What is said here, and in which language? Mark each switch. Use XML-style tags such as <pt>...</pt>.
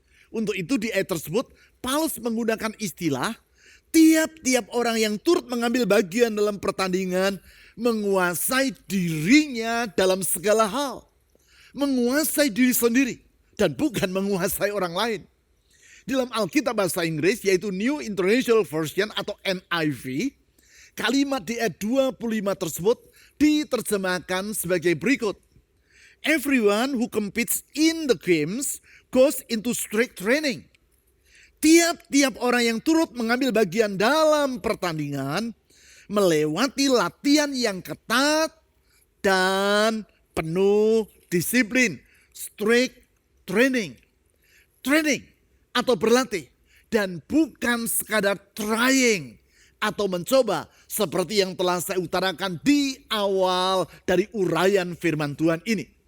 <id>Untuk itu di ayat tersebut Paulus menggunakan istilah tiap-tiap orang yang turut mengambil bagian dalam pertandingan menguasai dirinya dalam segala hal. Menguasai diri sendiri dan bukan menguasai orang lain. Dalam Alkitab bahasa Inggris yaitu New International Version atau NIV, kalimat di ayat 25 tersebut diterjemahkan sebagai berikut.</id> <en>Everyone who competes in the games goes into strict training.</en> <id>Tiap-tiap orang yang turut mengambil bagian dalam pertandingan melewati latihan yang ketat dan penuh disiplin. Strict training. Training atau berlatih dan bukan sekadar trying atau mencoba seperti yang telah saya utarakan di awal dari uraian firman Tuhan ini.</id>